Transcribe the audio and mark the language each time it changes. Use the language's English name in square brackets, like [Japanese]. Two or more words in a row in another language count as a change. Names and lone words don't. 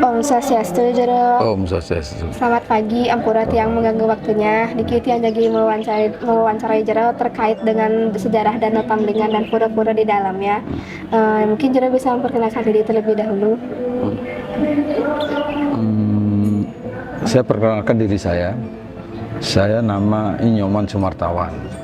[Balinese] Swastiastu, Jero. Om Swastiastu. [Indonesian] Selamat pagi, [Balinese] ampura tiang [Indonesian] mengganggu waktunya. [Balinese] Diki tiang [Indonesian] jadi mewawancarai Jero terkait dengan sejarah Danau Tamblingan dan pura-pura di dalamnya. Mungkin Jero bisa memperkenalkan diri terlebih dahulu. Saya perkenalkan diri saya. Saya nama Inyoman Sumartawan.